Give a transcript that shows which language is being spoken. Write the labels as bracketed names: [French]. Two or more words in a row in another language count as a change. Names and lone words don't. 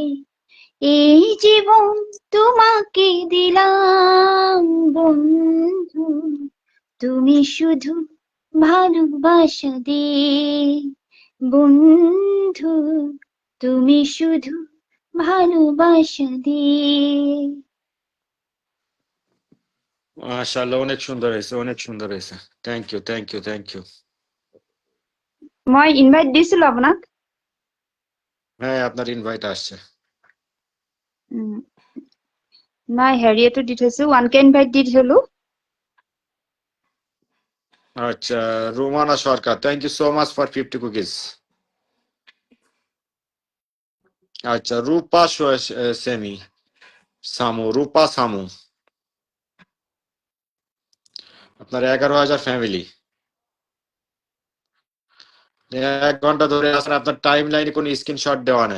[Bangla] এই জীবন তোমাকে দিলাম বন্ধু, তুমি শুধু ভালোবাসা দিয়ে। বন্ধু তুমি শুধু ভালোবাসা দিয়ে। মাশাআল্লাহ অনেক সুন্দর হয়েছে অনেক সুন্দর হয়েছে। [English] thank you thank you thank you. [Assamese] মই ইনভাইট দিছিলো আপোনাক। [Bangla] হ্যাঁ আপনার ইনভাইট আসছে। উম, [Assamese] নাই হেৰিয়েতো দি থৈছো, 1K ইনভাইট দি থলো। [Bangla] আচ্ছা রোমানা সরকার [English] thank you so much for 50 cookies. [Bangla] আচ্ছা রূপা সেমি সামু রূপা সামু আপনার 11,000 ফ্যামিলি 1 ঘন্টা ধরে আছেন আপনার টাইম লাইনে কোনো স্ক্রিনশট দেওয়া নাই।